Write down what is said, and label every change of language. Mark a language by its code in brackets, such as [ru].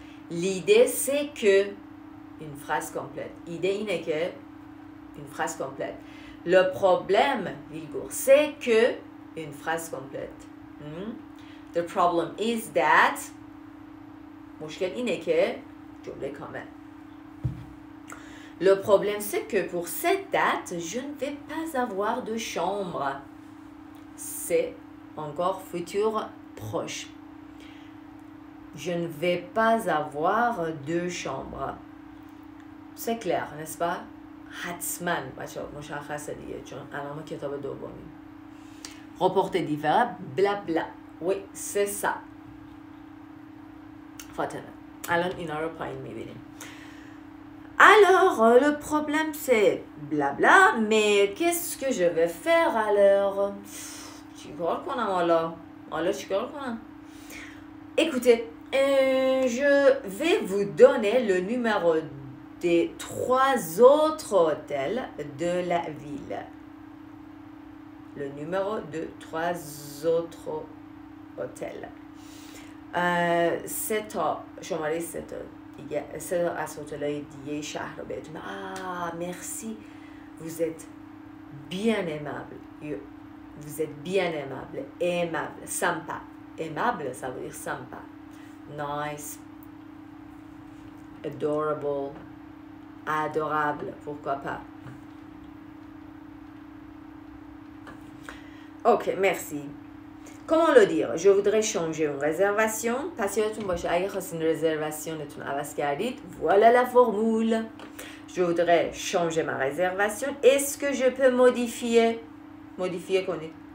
[fr] L'idée c'est que une phrase complète. L'idée [fa] اینه که [fr] une phrase complète. Le problème, c'est que une phrase complète. [en] The problem is that [fa] مشکل اینه که جمله کامل. [fr] Le problème, c'est que pour cette date, je ne vais pas avoir de chambre. C'est encore futur proche. Je ne vais pas avoir de chambre. C'est clair, n'est-ce pas؟ [fa] حتما بچه‌ها مشخصه دیگه چون الان کتاب دومی. [fr] Reporter différent, blabla. Oui, c'est ça. [fa] فاطمه. الان اینا رو پایین می‌بینیم. [fr] Alors, le problème c'est blabla, mais qu'est-ce que je vais faire alors? [fa] چیکار کنم حالا چیکار کنم؟ [fr] Écoutez, je vais vous donner le numéro des 3 autres hôtels de la ville. Le numéro de 3 autres hôtels. [fa] سه تا شماره سه تا از هتل‌های دیگه شهر رو بهتون. [fr] merci. Vous êtes bien aimable. Vous êtes bien aimable. Sympa. Aimable, ça veut dire sympa. [en] Nice. Adorable. [fr] Adorable, pourquoi pas. Ok, merci. Comment le dire? Je voudrais changer une réservation. [fa] پس یادتون باشه اگه خواستین رزرواسیونتون عوض کردید [fr] voilà la formule. Je voudrais changer ma réservation. Est-ce que je peux modifier کنید.